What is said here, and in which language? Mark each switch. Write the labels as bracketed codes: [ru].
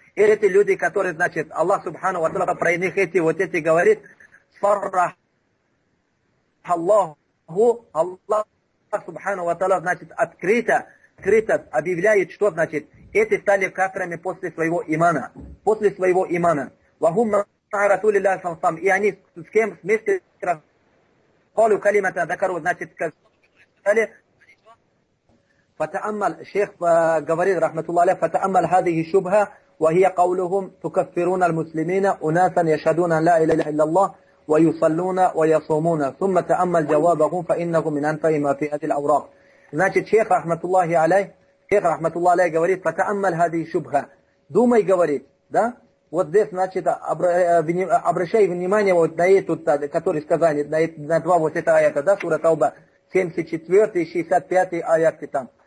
[ru] И эти люди, которые, значит, Аллах Субхану ва Тааля про них эти вот эти говорит, фарах Аллаху, Аллах Субхану ва Тааля, значит, открыто объявляет, что, значит, эти стали кафирами после своего имана. После своего имана. [ar] Вахум маа расулиллахи саллаллаху алейхи ва саллям. [ru] И они с кем вместе [ar] калу калимата закару, [ru] значит, сказали. [ar] Фатааммал, [ru] шейх говорит, [ar] рахматуллах алейхи, фатааммал хадихи шубха. وهي قولهم تكفرون المسلمين أناسا يشهدون لا إله إلا الله ويصلون ويصومون ثم تأمل جوابهم فإنهم من أنفع ما في هذه الأوراق. [ru] Значит, шейх рахматуллахи алейх, говорит, [ar] فتأمل هذه الشبهة. [ru] Думай, говорит, да? Вот здесь, значит, обращай внимание вот на эту, которую сказали, на два вот эти аята, да, сура Тауба, 74 и 65 аяты там.